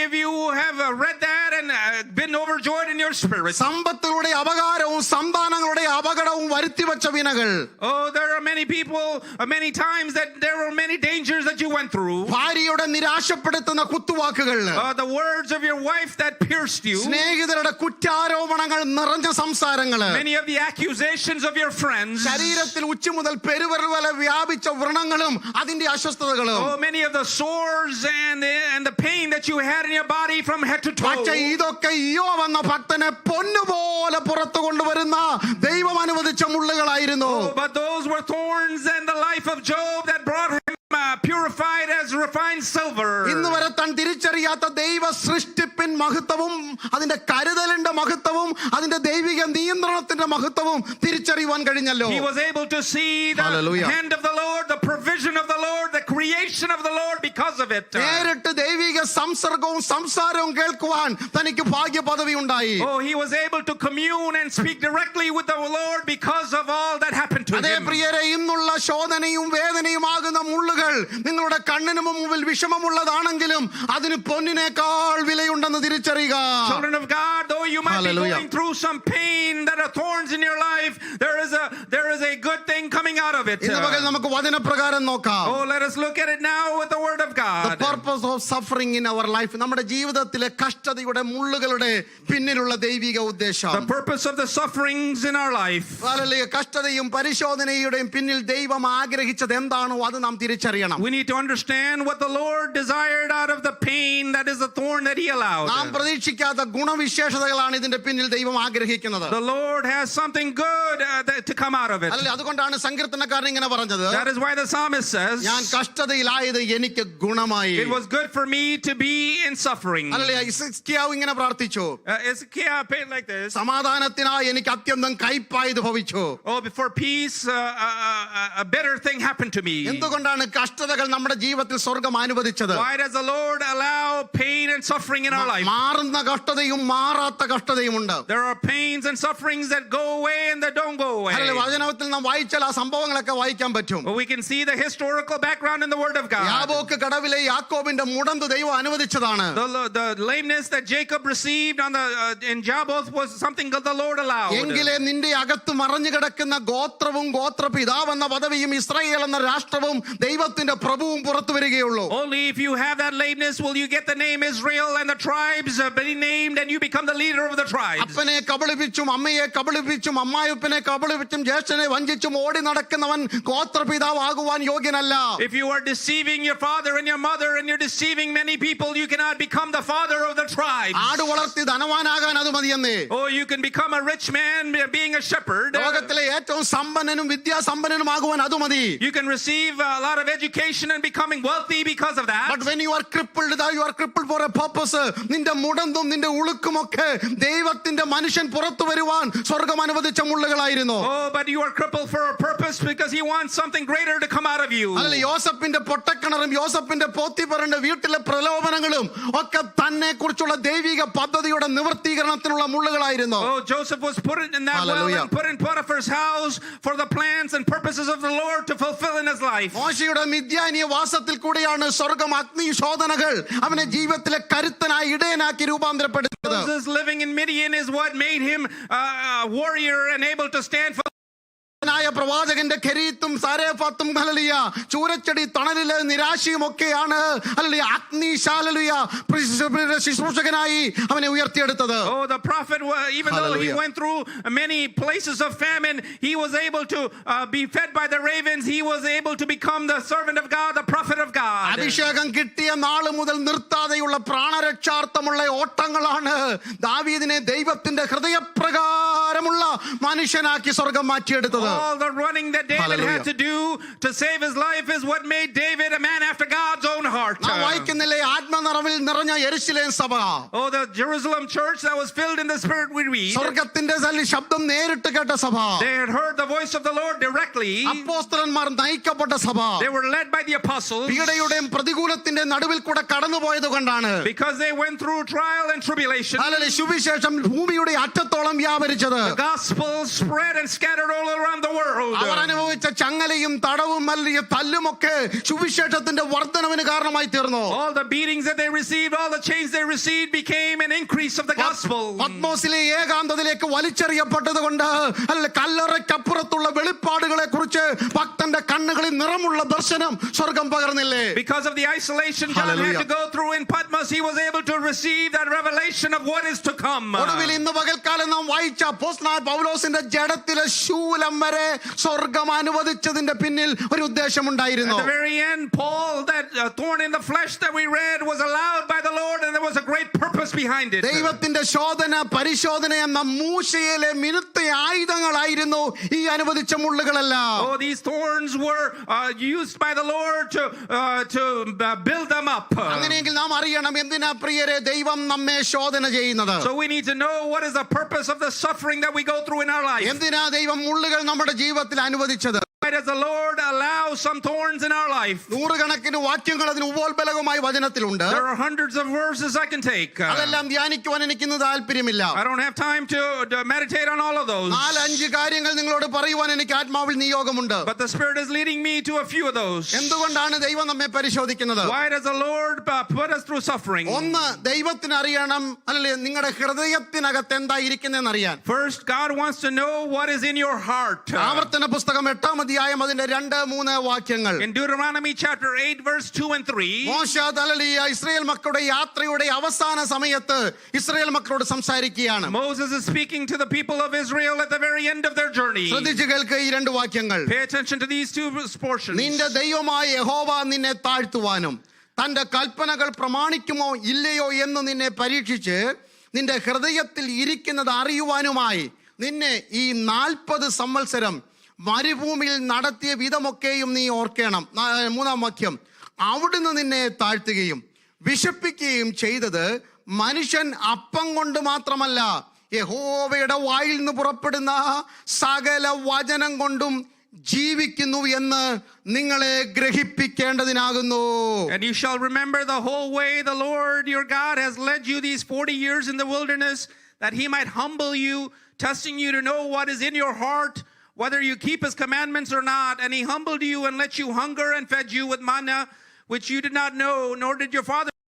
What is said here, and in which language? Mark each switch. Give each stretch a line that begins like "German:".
English: many of you have read that and been overjoyed in your spirit?
Malayalam: സമ്പത്തുകളുടെ അപകാരവും സന്താനങ്ങളുടെ അപകടവും വരുത്തിവെച്ച വിനകൾ.
English: Oh, there are many people, many times that there were many dangers that you went through.
Malayalam: ഭാര്യയുടെ നിരാശപ്പെടുത്തുന്ന കുത്തുവാക്കുകൾ.
English: The words of your wife that pierced you.
Malayalam: സ്നേഹിതരുടെ കുറ്റാരോപണങ്ങൾ നിറഞ്ഞ സംസാരങ്ങൾ.
English: Many of the accusations of your friends.
Malayalam: ശരീരത്തിൽ ഉച്ച മുതൽ പെരുവിരൽ വരെ വ്യാപിച്ച വ്രണങ്ങളും അതിന്റെ അസ്വസ്ഥതകളും.
English: Oh, many of the sores and the pain that you had in your body from head to toe.
Malayalam: പക്ഷേ ഇതൊക്കെ ഇയ്യോബ് എന്ന ഭക്തനെ പൊന്നുപോലെ പുറത്തു കൊണ്ടുവരുന്ന ദൈവം അനുവദിച്ച മുള്ളുകളായിരുന്നു.
English: Oh, but those were thorns in the life of Job that brought him purified as refined silver.
Malayalam: ഇന്ന് വരെ താൻ തിരിച്ചറിയാത്ത ദൈവ സൃഷ്ടിപ്പിൻ മഹത്വവും അതിന്റെ കരുതലിന്റെ മഹത്വവും അതിന്റെ ദൈവിക നിയന്ത്രണത്തിന്റെ മഹത്വവും തിരിച്ചറിയുവാൻ കഴിഞ്ഞല്ലോ.
English: He was able to see the hand of the Lord, the provision of the Lord, the creation of the Lord because of it.
Malayalam: നേരിട്ട് ദൈവിക സംസർഗവും സംസാരവും കേൾക്കുവാൻ തനിക്ക് ഭാഗ്യ പദവി ഉണ്ടായി.
English: Oh, he was able to commune and speak directly with the Lord because of all that happened to
Malayalam: അതേ
English: him.
Malayalam: പ്രിയരെ, ഇന്നുള്ള ശോധനയും വേദനയുമാകുന്ന മുള്ളുകൾ നിങ്ങളുടെ കണ്ണിന് മുമ്പിൽ വിഷമമുള്ളതാണെങ്കിലും അതിന് പൊന്നിനേക്കാൾ വിലയുണ്ടെന്ന് തിരിച്ചറിയുക.
English: Children of God, though you might be going through some pain that are thorns in your life, there is a good thing coming out of it.
Malayalam: ഇന്ന് പകൽ നമുക്ക് വചനപ്രകാരം നോക്കാം.
English: Oh, let us look at it now with the word of God. The purpose of suffering in our life.
Malayalam: നമ്മുടെ ജീവിതത്തിലെ കഷ്ടതയുടെ മുള്ളുകളുടെ പിന്നിലുള്ള ദൈവിക ഉദ്ദേശം.
English: The purpose of the sufferings in our life.
Malayalam: കഷ്ടതയും പരിശോധനയുടെയും പിന്നിൽ ദൈവം ആഗ്രഹിച്ചത് എന്താണോ അത് നാം തിരിച്ചറിയണം.
English: We need to understand what the Lord desired out of the pain that is the thorn that he allowed.
Malayalam: നാം പ്രതീക്ഷിക്കാത്ത ഗുണവിശേഷതകളാണ് ഇതിന്റെ പിന്നിൽ ദൈവം ആഗ്രഹിക്കുന്നത്.
English: The Lord has something good to come out of it.
Malayalam: അതുകൊണ്ടാണ് സങ്കീർത്തനക്കാരൻ ഇങ്ങനെ പറഞ്ഞത്.
English: That is why the psalmist says,
Malayalam: ഞാൻ കഷ്ടതയിലായത് എനിക്ക് ഗുണമായി.
English: it was good for me to be in suffering.
Malayalam: ഹിസ്കിയാവ് ഇങ്ങനെ പ്രാർത്ഥിച്ചു.
English: Hezekiah prayed like this.
Malayalam: സമാധാനത്തിനായി എനിക്ക് അത്യന്തം കൈപ്പായത് ഭവിച്ചു.
English: Oh, before peace, a better thing happened to me.
Malayalam: എന്തുകൊണ്ടാണ് കഷ്ടതകൾ നമ്മുടെ ജീവിതത്തിൽ സ്വർഗ്ഗം അനുവദിച്ചത്?
English: Why does the Lord allow pain and suffering in our life?
Malayalam: മാറുന്ന കഷ്ടതയും മാറാത്ത കഷ്ടതയും ഉണ്ട്.
English: There are pains and sufferings that go away and that don't go away.
Malayalam: വചനത്തിൽ നാം വായിച്ചാൽ ആ സംഭവങ്ങളൊക്കെ വായിക്കാൻ പറ്റും.
English: We can see the historical background in the word of God.
Malayalam: യാബോക്ക് കടവിലെ യാക്കോബിന്റെ മുടന്ത് ദൈവം അനുവദിച്ചതാണ്.
English: The lameness that Jacob received in Jaboth was something that the Lord allowed.
Malayalam: എങ്കിലേ നിന്റെ അകത്ത് മറഞ്ഞു കിടക്കുന്ന ഗോത്രവും ഗോത്രപിതാവ് എന്ന പദവിയും ഇസ്രായേൽ എന്ന രാഷ്ട്രവും ദൈവത്തിന്റെ പ്രഭുവും പുറത്തു വരികയുള്ളൂ.
English: Only if you have that lameness will you get the name Israel and the tribes be named and you become the leader of the tribes.
Malayalam: അപ്പനെ കബളിപ്പിച്ചും അമ്മയെ കബളിപ്പിച്ചും അമ്മായപ്പനെ കബളിപ്പിച്ചും ജ്യേഷ്ഠനെ വഞ്ചിച്ചും ഓടി നടക്കുന്നവൻ ഗോത്രപിതാവ് ആകുവാൻ യോഗ്യനല്ല.
English: If you are deceiving your father and your mother and you're deceiving many people, you cannot become the father of the tribes.
Malayalam: ആട് വളർത്തി ധനവാനാകാൻ അത് മതിയെന്നേ.
English: Oh, you can become a rich man being a shepherd.
Malayalam: ലോകത്തിലെ ഏറ്റവും സമ്പന്നനും വിദ്യാസമ്പന്നനുമാകുവാൻ അത് മതി.
English: You can receive a lot of education and becoming wealthy because of that. But when you are crippled for a purpose.
Malayalam: നിന്റെ മുടന്തും നിന്റെ ഉളുക്കുമൊക്കെ ദൈവത്തിന്റെ മനുഷ്യൻ പുറത്തു വരുവാൻ സ്വർഗ്ഗം അനുവദിച്ച മുള്ളുകളായിരുന്നു.
English: Oh, but you are crippled for a purpose because he wants something greater to come out of you.
Malayalam: അല്ല, യോസഫിന്റെ പൊട്ടക്കിണറും യോസഫിന്റെ പോത്തിഫറിന്റെ വീട്ടിലെ പ്രലോഭനങ്ങളും ഒക്കെ തന്നെ കുറിച്ചുള്ള ദൈവിക പദ്ധതിയുടെ നിവർത്തീകരണത്തിനുള്ള മുള്ളുകളായിരുന്നു.
English: Oh, Joseph was put in that well and put in Potiphar's house for the plans and purposes of the Lord to fulfill in his life.
Malayalam: മോശയുടെ മിദ്യാനീയ വാസത്തിൽ കൂടിയാണ് സ്വർഗ്ഗം അഗ്നി ശോധനകൾ അവനെ ജീവിതത്തിലെ കരുത്തനായി ഇടയനാക്കി രൂപാന്തരപ്പെടുത്തിയത്.
English: Moses living in Midian is what made him a warrior and able to stand for
Malayalam: പ്രവാചകന്റെ ഖരീത്തും സാരേഫത്തും hallelujah ചൂരച്ചെടി തണലിലെ നിരാശയും ഒക്കെയാണ് hallelujah അഗ്നിശാലലുയ ശുശ്രൂഷകനായി അവനെ ഉയർത്തിയെടുത്തത്.
English: Oh, the prophet, even though he went through many places of famine, he was able to be fed by the ravens. He was able to become the servant of God, the prophet of God.
Malayalam: അഭിഷേകം കിട്ടിയ നാൾ മുതൽ നിർത്താതെയുള്ള പ്രാണരക്ഷാർത്ഥമുള്ള ഓട്ടങ്ങളാണ് ദാവീദിനെ ദൈവത്തിന്റെ ഹൃദയപ്രകാരമുള്ള മനുഷ്യനാക്കി സ്വർഗ്ഗം മാറ്റിയെടുത്തത്.
English: All the running that David had to do to save his life is what made David a man after God's own heart.
Malayalam: നാം വായിക്കുന്നില്ലേ ആത്മനിറവിൽ നിറഞ്ഞ യെരുശലേം സഭ.
English: Oh, the Jerusalem church that was filled in the spirit we read.
Malayalam: സ്വർഗ്ഗത്തിന്റെ ശബ്ദം നേരിട്ട് കേട്ട സഭ.
English: They had heard the voice of the Lord directly.
Malayalam: അപ്പോസ്തലന്മാർ നയിക്കപ്പെട്ട സഭ.
English: They were led by the apostles.
Malayalam: പീഡയുടെയും പ്രതികൂലത്തിന്റെ നടുവിൽ കൂടെ കടന്നുപോയത് കൊണ്ടാണ്.
English: Because they went through trial and tribulation.
Malayalam: Hallelujah സുവിശേഷം ഭൂമിയുടെ അറ്റത്തോളം വ്യാപരിച്ചത്.
English: The gospel spread and scattered all around the world.
Malayalam: അവർ അനുഭവിച്ച ചങ്ങലയും തടവും തല്ലുമൊക്കെ സുവിശേഷത്തിന്റെ വർധനവിന് കാരണമായി തീർന്നു.
English: All the beatings that they received, all the chains they received became an increase of the gospel.
Malayalam: പത്മോസിലെ ഏകാന്തതയിലേക്ക് വലിച്ചെറിയപ്പെട്ടത് കൊണ്ട് അല്ല കല്ലറയ്ക്കപ്പുറത്തുള്ള വെളിപ്പാടുകളെ കുറിച്ച് ഭക്തന്റെ കണ്ണുകളിൽ നിറമുള്ള ദർശനം സ്വർഗം പകർന്നില്ലേ?
English: Because of the isolation John Hallelujah. had to go through in Patmos, he was able to receive that revelation of what is to come.
Malayalam: ഒടുവിൽ ഇന്ന് പകൽക്കാലം നാം വായിച്ച അപ്പോസ്തലനായ പൗലോസിന്റെ ജഡത്തിലെ ശൂലം വരെ സ്വർഗം അനുവദിച്ചതിന്റെ പിന്നിൽ ഒരു ഉദ്ദേശമുണ്ടായിരുന്നു.
English: At the very end, Paul, that thorn in the flesh that we read, was allowed by the Lord, and there was a great purpose behind it.
Malayalam: ദൈവത്തിന്റെ ശോധന പരിശോധന എന്ന മൂശയിലെ മിനുത്ത ആയുധങ്ങളായിരുന്നു ഈ അനുവദിച്ച മുള്ളുകളെല്ലാം.
English: Oh, these thorns were used by the Lord to build them up.
Malayalam: അങ്ങനെയെങ്കിൽ നാം അറിയണം എന്തിനാ പ്രിയരെ ദൈവം നമ്മെ ശോധന ചെയ്യുന്നത്.
English: So we need to know what is the purpose of the suffering that we go through in our life.
Malayalam: എന്തിനാ ദൈവം മുള്ളുകൾ നമ്മുടെ ജീവിതത്തിൽ അനുവദിച്ചത്?
English: Why does the Lord allow some thorns in our life?
Malayalam: നൂറുകണക്കിന് വാക്യങ്ങൾ അതിന് ഉപോത്ബലകമായി വചനത്തിലുണ്ട്.
English: There are hundreds of verses I can take.
Malayalam: അതെല്ലാം ധ്യാനിക്കുവാൻ എനിക്കിന്ന് താല്പര്യമില്ല.
English: I don't have time to meditate on all of those.
Malayalam: 4-5 കാര്യങ്ങൾ നിങ്ങളോട് പറയുവാൻ എനിക്ക് ആത്മാവിൽ നിയോഗമുണ്ട്.
English: But the Spirit is leading me to a few of those.
Malayalam: എന്തുകൊണ്ടാണ് ദൈവം നമ്മെ പരിശോധിക്കുന്നത്?
English: Why does the Lord put us through suffering?
Malayalam: ഒന്ന്, ദൈവത്തിന് അറിയണം അല്ലേ നിങ്ങളുടെ ഹൃദയത്തിനകത്ത് എന്താ ഇരിക്കുന്നതെന്ന് അറിയാൻ.
English: First, God wants to know what is in your heart.
Malayalam: ആവർത്തന പുസ്തകം 8-ാം അധ്യായം അതിന്റെ 2-3 വാക്യങ്ങൾ.
English: In Deuteronomy chapter 8 verse 2 and 3.
Malayalam: മോശ ഇസ്രായേൽ മക്കളുടെ യാത്രയുടെ അവസാന സമയത്ത് ഇസ്രായേൽ മക്കളോട് സംസാരിക്കുകയാണ്.
English: Moses is speaking to the people of Israel at the very end of their journey.
Malayalam: ശ്രദ്ധിച്ചു കേൾക്കുക ഈ 2 വാക്യങ്ങൾ.
English: Pay attention to these two portions.
Malayalam: നിന്റെ ദൈവമായ യഹോവ നിന്നെ താഴ്ത്തുവാനും തന്റെ കൽപ്പനകൾ പ്രമാണിക്കുമോ ഇല്ലയോ എന്ന് നിന്നെ പരീക്ഷിച്ച് നിന്റെ ഹൃദയത്തിൽ ഇരിക്കുന്നത് അറിയുവാനുമായി നിന്നെ ഈ 40 സംവത്സരം മരുഭൂമിയിൽ നടത്തിയ വിധമൊക്കെയും നീ ഓർക്കണം. 3-ാം വാക്യം. അവിടുന്ന് നിന്നെ താഴ്ത്തുകയും വിശപ്പിക്കുകയും ചെയ്തത് മനുഷ്യൻ അപ്പം കൊണ്ട് മാത്രമല്ല യഹോവയുടെ വായിൽ നിന്ന് പുറപ്പെടുന്ന സകല വചനം കൊണ്ടും ജീവിക്കുന്നു എന്ന് നിങ്ങളെ ഗ്രഹിപ്പിക്കേണ്ടതിനാകുന്നു.
English: And you shall remember the whole way the Lord your God has led you these 40 years in the wilderness, that he might humble you, testing you to know what is in your heart, whether you keep his commandments or not. And he humbled you and let you hunger and fed you with manna, which you did not know, nor did your father.